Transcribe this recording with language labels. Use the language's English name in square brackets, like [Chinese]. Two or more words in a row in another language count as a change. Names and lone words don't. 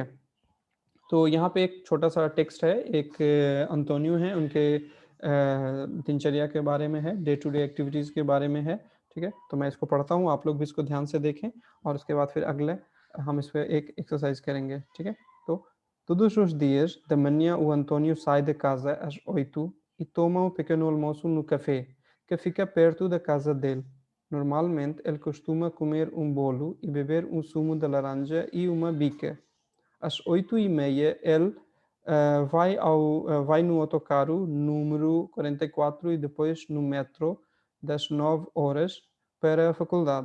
[Hindi] तो यहाँ पे एक छोटा सा टेक्स्ट है, एक अंतोनियो है, उनके दिनचर्या के बारे में है, [English] day to day activities [Hindi] के बारे में है, ठीक है। तो मैं इसको पढ़ता हूँ, आप लोग भी इसको ध्यान से देखें, और उसके बाद फिर अगले हम इस पर एक एक्सरसाइज करेंगे, ठीक है। [Portuguese] तो todos os dias da manhã o Antônio sai de casa às 8 e toma um pequeno almoço no café, que fica perto da casa dele. Normalmente ele costuma comer um bolo e beber um sumo de laranja e uma bica. Às 8h30 ele vai no autocarro número 44 e depois no metro das 9 horas para a faculdade.